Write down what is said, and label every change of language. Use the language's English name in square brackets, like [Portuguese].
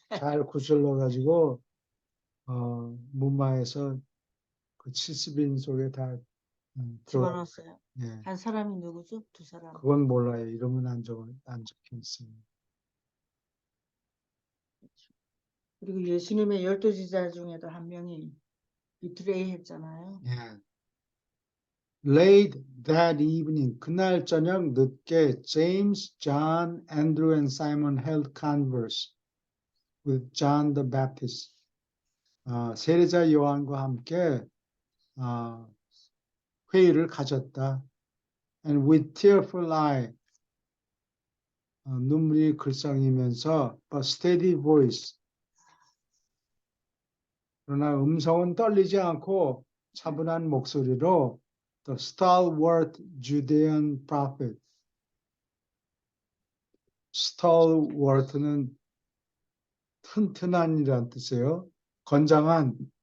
[Korean] 잘 구슬러 가지고 문마에서 그 70인 속에 다 들어가. 집어넣었어요. 예. 한 사람이 누구죠? 두 사람. 그건 몰라요. 이름은 안 적혀 있어요. 그리고 예수님의 12제자 중에도 한 명이 비트레이 했잖아요. 예. [English] Late that evening, [Korean] 그날 저녁 늦게 [English] James, John, Andrew, and Simon held converse with John the Baptist. [Korean] 세례자 요한과 함께 회의를 가졌다. [English] And with tearful eye, [Korean] 눈물이 글썽이면서 [English] a steady voice. [Korean] 그러나 음성은 떨리지 않고 차분한 목소리로 [English] the stalwart Judean prophet. [Korean] stalwart는 튼튼한이란 뜻이에요. 건장한.